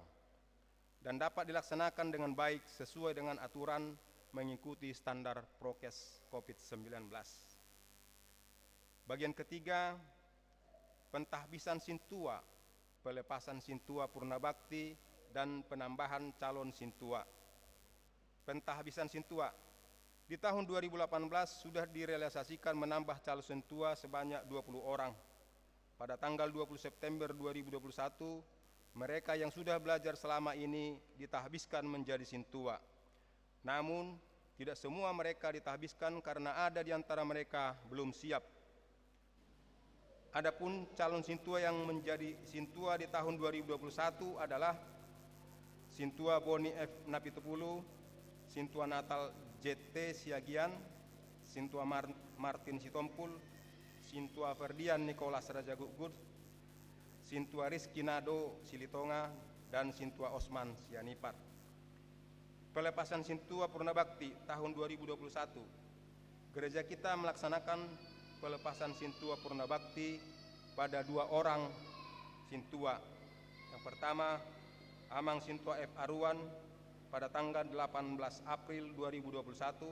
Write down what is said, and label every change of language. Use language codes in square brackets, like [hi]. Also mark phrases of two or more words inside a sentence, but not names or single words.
[id] Dan dapat dilaksanakan dengan baik sesuai dengan aturan mengikuti standar prokes COVID-19. Bagian ketiga, pentahbisan sintua, pelepasan sintua purna bakti, dan penambahan calon sintua. Pentahbisan sintua. Di tahun 2018 sudah direalisasikan menambah calon sintua sebanyak 20 orang. Pada tanggal 20 September 2021, mereka yang sudah belajar selama ini ditahbiskan menjadi sintua. Namun, tidak semua mereka ditahbiskan karena ada di antara mereka belum siap. Adapun calon sintua yang menjadi sintua di tahun 2021 adalah Sintua Boni F. Napitupulu, Sintua Natal JT Siagian, Sintua Martin Sitompul, Sintua Ferdian Nicholas Raja Gugur, Sintua Rizky Nado Silitonga, dan Sintua Osman Sianipar. Pelepasan sintua purna bakti tahun 2021. Gereja kita melaksanakan pelepasan sintua purna bakti pada 2 orang sintua. Yang pertama, Amang Sintua F. Aruan pada tanggal 18 April 2021.